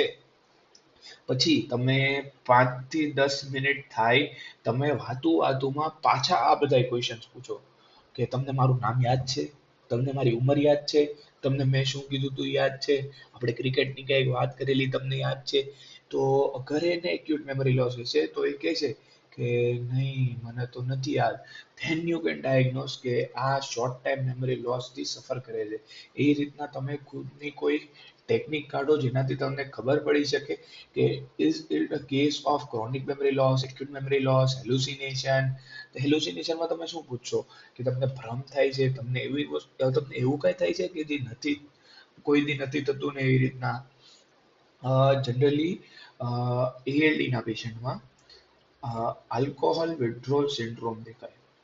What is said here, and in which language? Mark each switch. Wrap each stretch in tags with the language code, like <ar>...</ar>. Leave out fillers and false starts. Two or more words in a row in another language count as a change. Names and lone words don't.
<gu>પછી તમે 5 થી 10 મિનિટ થાય, તમે વાતુમાં પાછા આ બધા ક્વેશ્ચન્સ પૂછો કે તમને મારું નામ યાદ છે? તમને મારી ઉંમર યાદ છે? તમને મેં શું કીધું તું યાદ છે? આપણે ક્રિકેટની ક્યાંક વાત કરેલી તમને યાદ છે? તો અગર એને</gu> <en>acute memory loss</en> <gu>હશે તો એ કહેશે કે નહીં મને તો નથી યાદ,</gu> <en>then you can diagnose</en> <gu>કે આ</gu> <en>short time memory loss થી suffer</en> <gu>કરે છે. એ રીતના તમે ખુદની કોઈ ટેકનિક કાઢો જેનાથી તમને ખબર પડી શકે કે</gu> <en>is it a case of chronic memory loss, acute memory loss, hallucination.</en> <gu>hallucination માં તમે શું પૂછશો કે તમને ભ્રમ થાય છે, તમને એવી વસ્તુ, તમને એવું કઈ થાય છે કે જે નથી, કોઈ દી નથી થતું ને એવી રીતના. જનરલી ALD ના પેશન્ટમાં</gu> <en>alcohol withdrawal syndrome</en> <gu>દેખાય.</gu>